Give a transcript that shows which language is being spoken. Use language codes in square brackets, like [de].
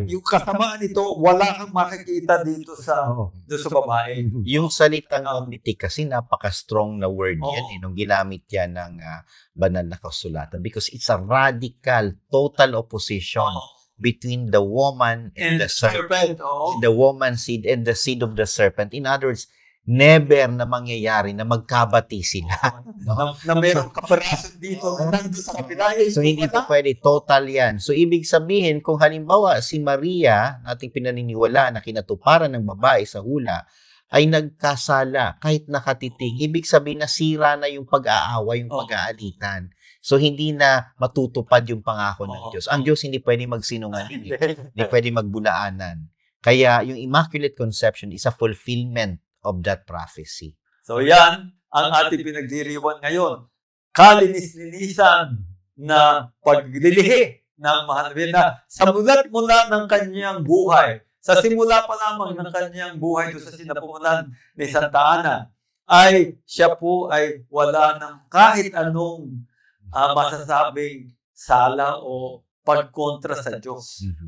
[tl] Lahat yung kasamaan nito, wala kang makikita dito sa babae. Yung salitang enmity kasi napaka-strong na word yan. Nung ginamit yan ng banal na kasulatan [en] because it's a radical, total opposition between the woman and the serpent. The woman's seed and the seed of the serpent. In other words, never [tl] na mangyayari na magkabati sila. Na mayroong kaperasan dito nandun sa kapila. So, hindi pa pwede. Total yan. So, ibig sabihin, kung halimbawa si Maria, nating pinaniniwala na kinatuparan ng babae sa hula, ay nagkasala kahit nakatitig. Ibig sabihin, nasira na yung pag-aaway, yung pag-aalitan. So, hindi na matutupad yung pangako ng Diyos. Ang Diyos hindi pwede magsinungaling. Hindi pwede magbulaanan. Kaya, yung [en] Immaculate Conception is a fulfillment of that prophecy. [tl] So yan ang ating pinagdiriwan ngayon. Kalinis-linisan na paglilihi ng mahal na sa mulat-mula ng kanyang buhay. Sa simula pa lamang ng kanyang buhay doon sa sinapunan ni Santa Ana, ay siya po ay wala ng kahit anong masasabing sala o pagkontra sa Diyos.